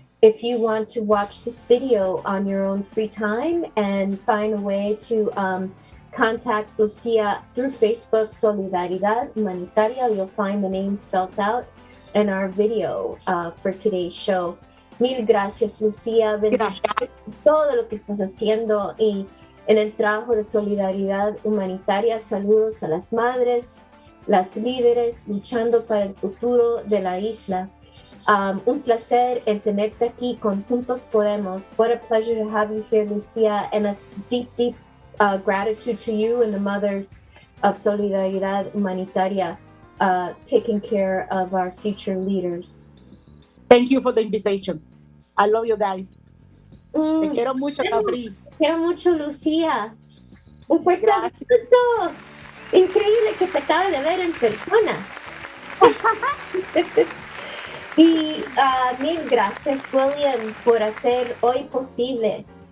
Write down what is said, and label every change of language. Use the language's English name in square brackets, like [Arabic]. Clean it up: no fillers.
[English] If you want to watch this video on your own free time and find a way to contact Lucia through Facebook, Solidaridad Humanitaria, you'll find the name spelled out in our video for today's show. [Spanish] Mil gracias, Lucia. Bendiciones por todo lo que estás haciendo y en el trabajo de solidaridad humanitaria. Saludos a las madres, las líderes luchando para el futuro de la isla. Un placer en tenerte aquí con Juntos Podemos. [English] What a pleasure to have you here, Lucia, and a deep, deep gratitude to you and the mothers of Solidaridad Humanitaria taking care of our future leaders. Thank you for the invitation. I love you guys. [Spanish] Te quiero mucho, Caprice. Te quiero mucho, Lucia. Un fuerte abrazo. Increíble que te acabe de ver en persona. Y mil gracias, William, por hacer hoy posible.